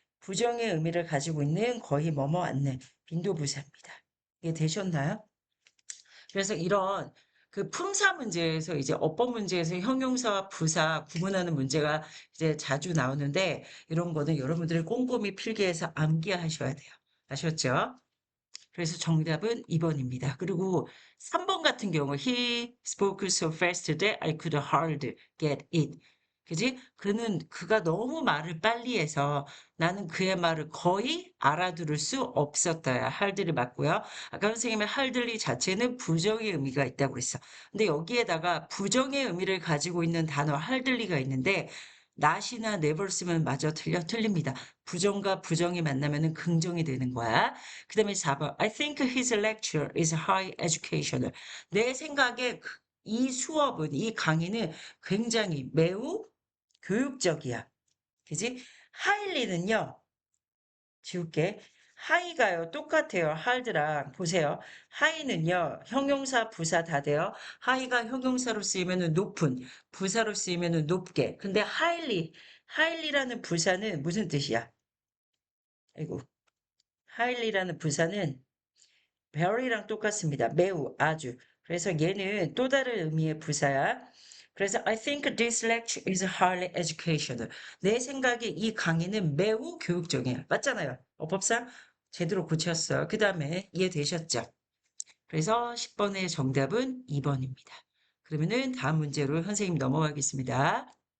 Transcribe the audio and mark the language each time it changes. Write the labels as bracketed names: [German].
[Korean] 부정의 의미를 가지고 있는 거의 뭐뭐 않는 빈도부사입니다. 이게 되셨나요? 그래서 이런 그 품사 문제에서 이제 어법 문제에서 형용사와 부사 구분하는 문제가 이제 자주 나오는데 이런 거는 여러분들이 꼼꼼히 필기해서 암기하셔야 돼요. 아셨죠? 그래서 정답은 2번입니다. 그리고 3번 같은 경우 [English] he spoke so fast that I could hardly get it. [Korean] 그지? 그가 너무 말을 빨리 해서 나는 그의 말을 거의 알아들을 수 없었다야. hardly 맞고요. 아까 선생님의 hardly 자체는 부정의 의미가 있다고 그랬어. 근데 여기에다가 부정의 의미를 가지고 있는 단어 hardly가 있는데 not이나 never 쓰면 마저 틀립니다. 부정과 부정이 만나면은 긍정이 되는 거야. 그 다음에 4번. [English] I think his lecture is high educational. [Korean] 내 생각에 이 수업은, 이 강의는 굉장히 매우 교육적이야. 그지? 하일리는요, 지울게. 하이가요, 똑같아요. 할드랑. 보세요. 하이는요, 형용사, 부사 다 돼요. 하이가 형용사로 쓰이면은 높은, 부사로 쓰이면은 높게. 근데 하일리라는 부사는 무슨 뜻이야? 아이고. 하일리라는 부사는 very랑 똑같습니다. 매우, 아주. 그래서 얘는 또 다른 의미의 부사야. [English] 그래서 I think this lecture is highly educational. [Korean] 내 생각에 이 강의는 매우 교육적이야. 맞잖아요. 어법상 제대로 고쳤어요. 그 다음에 이해되셨죠? 그래서 10번의 정답은 2번입니다. 그러면은 다음 문제로 선생님 넘어가겠습니다.